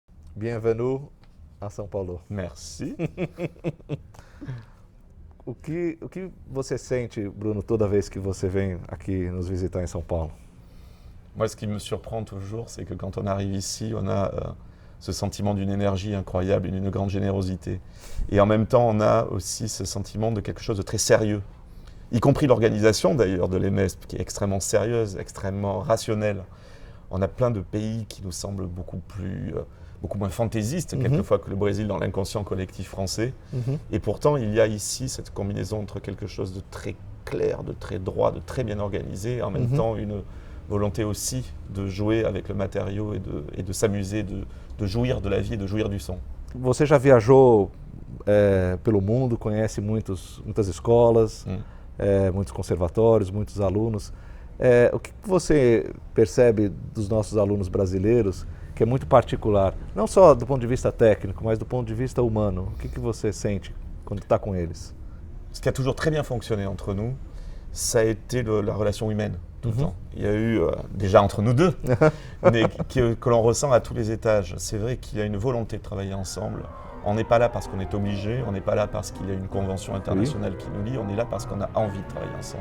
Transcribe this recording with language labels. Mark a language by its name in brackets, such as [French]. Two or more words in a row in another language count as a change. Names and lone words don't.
[French] Bienvenue a São Paulo. Merci. [Portuguese] O que você sente, Bruno, toda vez que você vem aqui nos visitar em São Paulo? [French] Moi, ce qui me surprend toujours, c'est que quand on arrive ici, on a ce sentiment d'une énergie incroyable, d'une grande générosité. Et en même temps, on a aussi ce sentiment de quelque chose de très sérieux, y compris l'organisation d'ailleurs de l'EMESP, qui est extrêmement sérieuse, extrêmement rationnelle. On a plein de pays qui nous semblent beaucoup moins fantaisistes quelquefois que le Brésil dans l'inconscient collectif français. Et pourtant, il y a ici cette combinaison entre quelque chose de très clair, de très droit, de très bien organisé, et en même temps une volonté aussi de jouer avec le matériau et de s'amuser, de jouir de la vie et de jouir du son. [Portuguese] Você já viajou pelo mundo, conhece muitas escolas, muitos conservatórios, muitos alunos. O que você percebe dos nossos alunos brasileiros que é muito particular, não só do ponto de vista técnico, mas do ponto de vista humano? O que você sente quando está com eles? [French] Ce qui a toujours très bien fonctionné entre nous, ça a été la relation humaine tout le temps. Il y a eu, déjà entre nous deux, mais que l'on ressent à tous les étages. C'est vrai qu'il y a une volonté de travailler ensemble. On n'est pas là parce qu'on est obligé, on n'est pas là parce qu'il y a une convention internationale qui nous lie, on est là parce qu'on a envie de travailler ensemble.